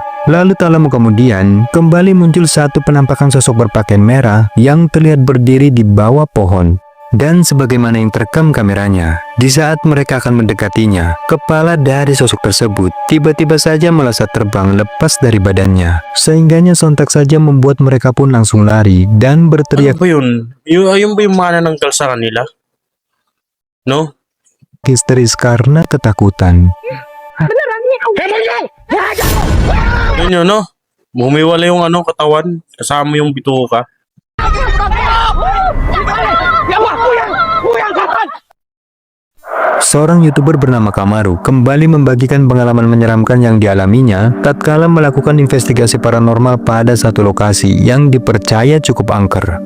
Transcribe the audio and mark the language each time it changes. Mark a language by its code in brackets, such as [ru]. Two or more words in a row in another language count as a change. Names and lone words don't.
[id] Lalu tak lama kemudian, kembali muncul satu penampakan sosok berpakaian merah yang terlihat berdiri di bawah pohon. Dan sebagaimana yang terekam kameranya, di saat mereka akan mendekatinya, kepala dari sosok tersebut tiba-tiba saja melesat terbang lepas dari badannya. Sehingganya sontak saja membuat mereka pun langsung lari dan berteriak [tl] Ano ba yun? Yung ba yung manananggal sa kanila? No? [id] histeris karena ketakutan. Beneran nih. [tl] Yun yun, no? Humiwalay yung katawan, kasama yung bituka. [id] Seorang YouTuber bernama Kamaru kembali membagikan pengalaman menyeramkan yang dialaminya tatkala melakukan investigasi paranormal pada satu lokasi yang dipercaya cukup angker.